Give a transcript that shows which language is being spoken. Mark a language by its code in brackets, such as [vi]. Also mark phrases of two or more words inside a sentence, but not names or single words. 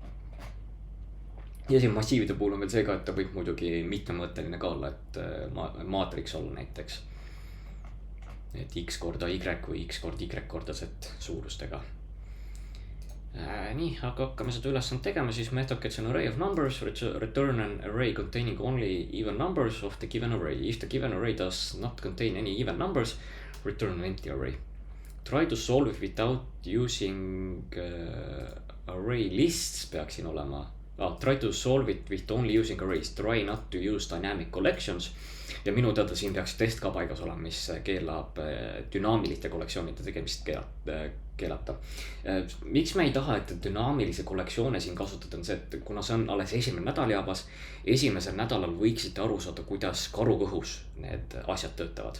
[et] Ja siin massiivide puhul on veel see ka, et ta võib muidugi mitmemõtteline ka olla, et maatriks olla näiteks. Et x korda y või x korda y korda z suurustega. Nii, aga hakkame seda ülesand tegema, siis [en] method gets an array of numbers, return an array containing only even numbers of the given array. If the given array does not contain any even numbers, return an empty array. Try to solve it without using array lists [et] peaks siin olema. [en] Try to solve it with only using arrays. Try not to use dynamic collections. [et] Ja minu teada siin peaks test ka paigas olema, mis keelab dünaamiliste kollektsioonide tegemist keelata. Miks me ei taha, et dünaamilise kollektsioone siin kasutada on see, et kuna see on alles esimene nädal jaabas, esimesel nädalal võiksite aru saada, kuidas karukõhus need asjad töötavad.